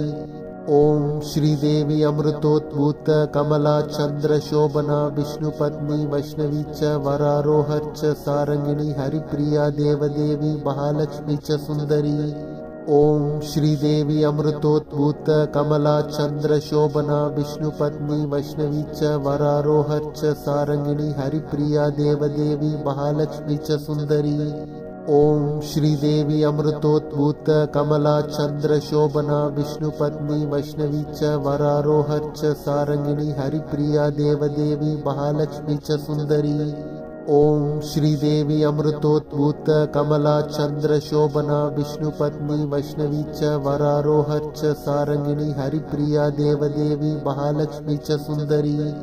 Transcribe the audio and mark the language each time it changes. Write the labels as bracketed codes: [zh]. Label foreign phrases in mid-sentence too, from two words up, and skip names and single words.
[sa] ओम् श्रीदेवी अमृतोद्भूत कमला चन्द्र शोभना विष्णु पत्नी वैष्णवी च वरारोहर् च सारङ्गिणी हरिप्रिया देवदेवी महालक्ष्मी च सुन्दरी. ओम् श्रीदेवी अमृतोद्भूत कमला चन्द्र शोभना विष्णु पत्नी वैष्णवी च वरारोहर् च सारङ्गिणी हरिप्रिया देवदेवी महालक्ष्मी च सुन्दरी. ओम श्रीदेवी अमृतोद्भूत कमला चंद्र शोभना विष्णुपत्नी वैष्णवी च वरारोहर च सारंगिणी हरिप्रिया देवदेवी महालक्ष्मी च सुंदरी। ओम श्रीदेवी अमृतोद्भूत कमला चंद्र शोभना विष्णुपत्नी वैष्णवी च वरारोहर च सारंगिणी हरिप्रिया देवदेवी महालक्ष्मी च सुंदरी।